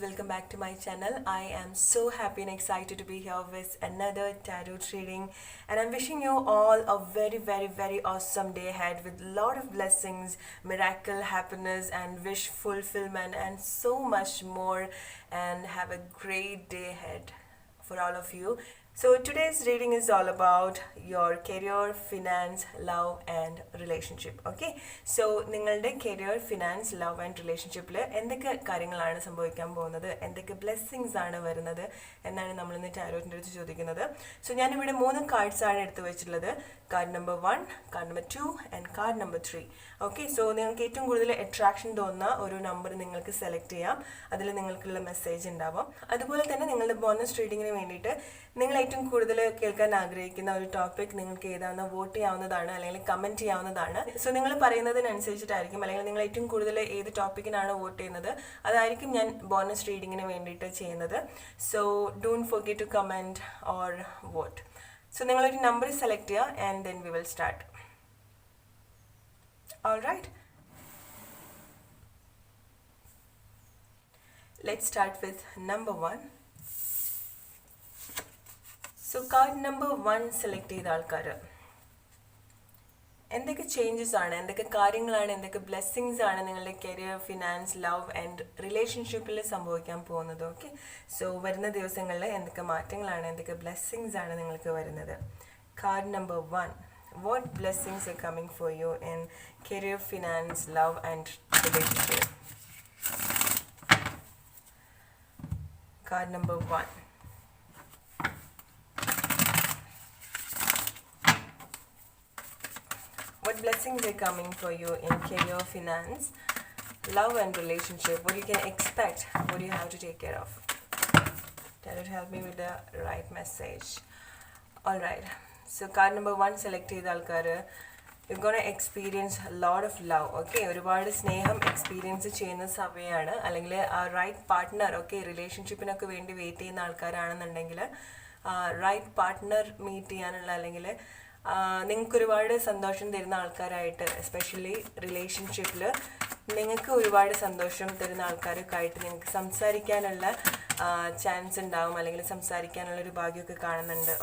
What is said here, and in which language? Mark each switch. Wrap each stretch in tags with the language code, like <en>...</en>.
<en>Welcome back to my channel. I am so happy and excited to be here with another tarot reading, and I'm wishing you all a very awesome day ahead with a lot of blessings, miracle, happiness, and wish fulfillment, and so much more. And have a great day ahead for all of you. So today's reading is all about your career, finance, love and relationship.</en> <ml>Okay, so നിങ്ങളുടെ career, finance, love and relationship എന്തൊക്കെ കാര്യങ്ങളാണ് സംഭവിക്കാൻ പോകുന്നത്, എന്തൊക്കെ blessings ആണ് വരുന്നത് എന്നാണ് നമ്മൾ ഇന്ന് ടാരോറ്റിൻ്റെ അടുത്ത് ചോദിക്കുന്നത്. സോ ഞാനിവിടെ 3 കാർഡ്സ് ആണ് എടുത്തു വെച്ചിട്ടുള്ളത്. Card number 1, card number 2 and card number 3. Okay, so നിങ്ങൾക്ക് ഏറ്റവും കൂടുതൽ അട്രാക്ഷൻ തോന്നുന്ന ഒരു നമ്പർ നിങ്ങൾക്ക് സെലക്ട് ചെയ്യാം. അതിൽ നിങ്ങൾക്കുള്ള മെസ്സേജ് ഉണ്ടാവും. അതുപോലെ തന്നെ നിങ്ങളുടെ ബോണസ് റീഡിങ്ങിന് വേണ്ടിയിട്ട് നിങ്ങൾ ഏറ്റവും കൂടുതൽ കേൾക്കാൻ ആഗ്രഹിക്കുന്ന ഒരു ടോപ്പിക് നിങ്ങൾക്ക് ഏതാണെന്ന് വോട്ട് ചെയ്യാവുന്നതാണ്, അല്ലെങ്കിൽ കമൻറ്റ് ചെയ്യാവുന്നതാണ്. സോ നിങ്ങൾ പറയുന്നതിനനുസരിച്ചിട്ടായിരിക്കും, അല്ലെങ്കിൽ നിങ്ങൾ ഏറ്റവും കൂടുതൽ ഏത് ടോപ്പിക്കിനാണ് വോട്ട് ചെയ്യുന്നത് അതായിരിക്കും ഞാൻ ബോണസ് റീഡിങ്ങിന് വേണ്ടിയിട്ട് ചെയ്യുന്നത്.</ml> <en>So don't forget to comment or vote. So</en> <ml>നിങ്ങളൊരു നമ്പർ സെലക്ട് ചെയ്യുക</ml> <en>And then we will start. All right, let's start with number 1.</en> <ml>So card number 1 select ചെയ്ത ആൾക്കാർ എന്തൊക്കെ ചേഞ്ചസ് ആണ്, എന്തൊക്കെ കാര്യങ്ങളാണ്, എന്തൊക്കെ ബ്ലെസ്സിങ്സ് ആണ് നിങ്ങളുടെ കരിയർ, ഫിനാൻസ്, ലവ് ആൻഡ് റിലേഷൻഷിപ്പിൽ സംഭവിക്കാൻ പോകുന്നത്. ഓക്കെ, സോ വരുന്ന ദിവസങ്ങളിൽ എന്തൊക്കെ മാറ്റങ്ങളാണ്, എന്തൊക്കെ ബ്ലെസ്സിങ്സ് ആണ് നിങ്ങൾക്ക് വരുന്നത്.</ml> <en>Card number 1, what blessings are coming for you in career, finance, love and relationship. Card number 1. What blessings are coming for you in career, finance, love and relationship? What you can expect, what you have to take care of. Tarot, help me with the right message. All right, so card number 1</en> <ml>select ചെയ്ത ആൾക്കാർ</ml> <en>you're gonna experience a lot of love.</en> <ml>Okay, ഒരുപാട് സ്നേഹം experience ചെയ്യുന്ന സമയമാണ്, അല്ലെങ്കിൽ ആ right partner, okay, റിലേഷൻഷിപ്പിനൊക്കെ വേണ്ടി wait ചെയ്യുന്ന ആൾക്കാരാണെന്നുണ്ടെങ്കിൽ റൈറ്റ് പാർട്ട്ണർ മീറ്റ് ചെയ്യാനുള്ള, അല്ലെങ്കിൽ നിങ്ങൾക്ക് ഒരുപാട് സന്തോഷം തരുന്ന ആൾക്കാരായിട്ട്, എസ്പെഷ്യലി റിലേഷൻഷിപ്പിൽ നിങ്ങൾക്ക് ഒരുപാട് സന്തോഷം തരുന്ന ആൾക്കാരൊക്കെ ആയിട്ട് നിങ്ങൾക്ക് സംസാരിക്കാനുള്ള ചാൻസ് ഉണ്ടാവും, അല്ലെങ്കിൽ സംസാരിക്കാനുള്ളൊരു ഭാഗ്യമൊക്കെ കാണുന്നുണ്ട്.</ml>